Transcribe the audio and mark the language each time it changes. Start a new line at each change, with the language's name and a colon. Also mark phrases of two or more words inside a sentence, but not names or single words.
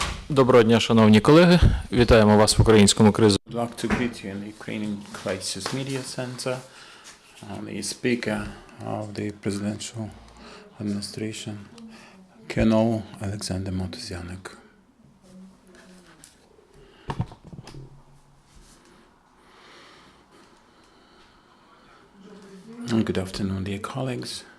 Ukrainian: Доброго дня, шановні колеги. Вітаємо вас в українському кризу.
English: I'd like to greet you in the Ukrainian Crisis Media Center, the Speaker of the Presidential Administration, Colonel Oleksandr Motuzyanyk. Good afternoon, dear colleagues.